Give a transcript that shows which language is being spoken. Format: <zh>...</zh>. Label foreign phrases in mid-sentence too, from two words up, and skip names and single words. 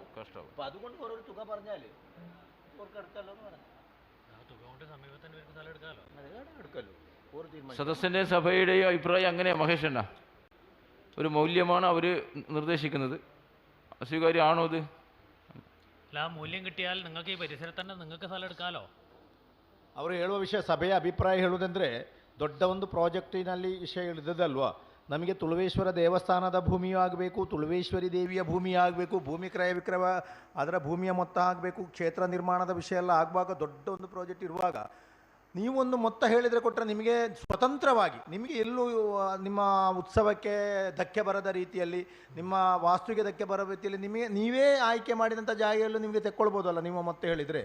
<ml>അപ്പൊ അതുകൊണ്ട് ഓരോ തുക പറഞ്ഞാല് അവർക്ക് എടുക്കല്ലോ എന്ന് പറഞ്ഞു. എടുക്കല്ലോ ഓരോ തീരുമാനം. സദസ്സിന്റെ സഭയുടെയും അഭിപ്രായം അങ്ങനെയാണ് മഹേഷണ്ണ. ഒരു മൗല്യമാണ് അവർ നിർദ്ദേശിക്കുന്നത്. അസ്വീകാര്യമാണോ ഇത്? അല്ല, ആ മൂല്യം കിട്ടിയാൽ നിങ്ങൾക്ക് ഈ പരിസരത്ത് തന്നെ നിങ്ങൾക്ക് സ്ഥലം എടുക്കാമല്ലോ.</ml> <kn>ಅವರು ಹೇಳುವ ವಿಷಯ, ಸಭೆಯ ಅಭಿಪ್ರಾಯ ಹೇಳುವುದಂದರೆ ದೊಡ್ಡ ಒಂದು ಪ್ರಾಜೆಕ್ಟಿನಲ್ಲಿ ವಿಷಯ ಇಳಿದಲ್ವಾ. ನಮಗೆ ತುಳುವೇಶ್ವರ ದೇವಸ್ಥಾನದ ಭೂಮಿಯೂ ಆಗಬೇಕು, ತುಳುವೇಶ್ವರಿ ದೇವಿಯ ಭೂಮಿ ಆಗಬೇಕು, ಭೂಮಿ ಕ್ರಯ ವಿಕ್ರಯ ಅದರ ಭೂಮಿಯ ಮೊತ್ತ ಆಗಬೇಕು, ಕ್ಷೇತ್ರ ನಿರ್ಮಾಣದ ವಿಷಯ ಎಲ್ಲ ಆಗುವಾಗ ದೊಡ್ಡ ಒಂದು ಪ್ರಾಜೆಕ್ಟ್ ಇರುವಾಗ ನೀವೊಂದು ಮೊತ್ತ ಹೇಳಿದರೆ ಕೊಟ್ಟರೆ ನಿಮಗೆ ಸ್ವತಂತ್ರವಾಗಿ ನಿಮಗೆ ಎಲ್ಲೂ ನಿಮ್ಮ ಉತ್ಸವಕ್ಕೆ ಧಕ್ಕೆ ಬರದ ರೀತಿಯಲ್ಲಿ, ನಿಮ್ಮ ವಾಸ್ತುವಿಗೆ ಧಕ್ಕೆ ಬರೋ ರೀತಿಯಲ್ಲಿ ನಿಮಗೆ ನೀವೇ ಆಯ್ಕೆ ಮಾಡಿದಂಥ ಜಾಗೆಯಲ್ಲೂ ನಿಮಗೆ ತೆಕ್ಕೊಳ್ಬೋದಲ್ಲ ನೀವು ಮೊತ್ತ ಹೇಳಿದರೆ.</kn>